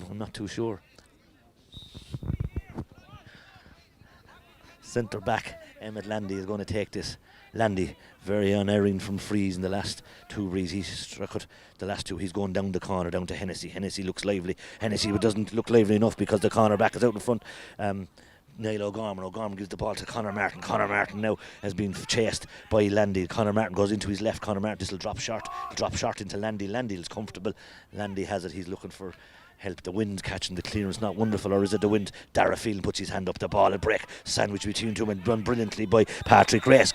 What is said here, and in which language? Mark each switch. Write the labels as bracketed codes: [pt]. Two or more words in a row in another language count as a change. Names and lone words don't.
[en] I'm not too sure. Centre back Emmett Landy is going to take this. Landy, very unerring from frees in the last 2 breeze. He's struck it the last 2. He's going down the corner, down to Hennessy. Hennessy looks lively. Hennessy doesn't look lively enough because the corner back is out in front. Niall O'Gorman. O'Gorman gives the ball to Conor Martin. Conor Martin now has been chased by Landy. Conor Martin goes into his left. Conor Martin, this will drop short. Drop short into Landy. Landy is comfortable. Landy has it. He's looking for help. The wind catching the clearance, not wonderful, or is it the wind? Dara Phelan puts his hand up, the ball, a break, sandwich between two and run brilliantly by Patrick Grace.